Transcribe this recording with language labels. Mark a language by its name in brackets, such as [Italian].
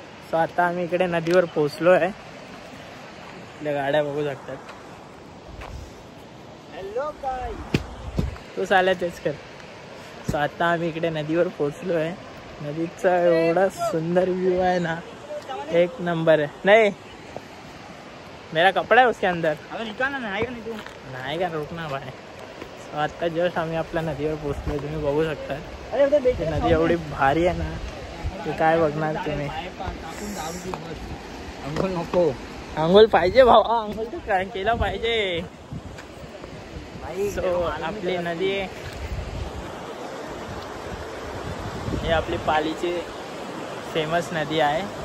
[Marathi] So आता आम्ही इकडे नदीवर पोचलो आहे. आपल्या गाड्या बघू शकतात. हॅलो काय तू चालला तेच कर. सो आता आम्ही इकडे नदीवर पोचलो आहे. नदीचा एवढा सुंदर व्ह्यू आहे ना, [Hindi] एक नंबर है. नहीं मेरा कपड़ा है उसके अंदर. [Marathi] अगं निकाल ना, आहे का नाही तू? नाही का, [Hindi] रुकना भाई. [Marathi] सो आता जस्ट आम्ही आपल्या नदीवर पोचलो. तुम्ही बघू शकता अरे नदी एवढी भारी आहे ना की काय बघणार तुम्ही. अंघोळ नको. आंघोळ पाहिजे भाऊ, आंघोळ तर काय केला पाहिजे. सो आपली नदी ही आपली पालीची फेमस नदी आहे.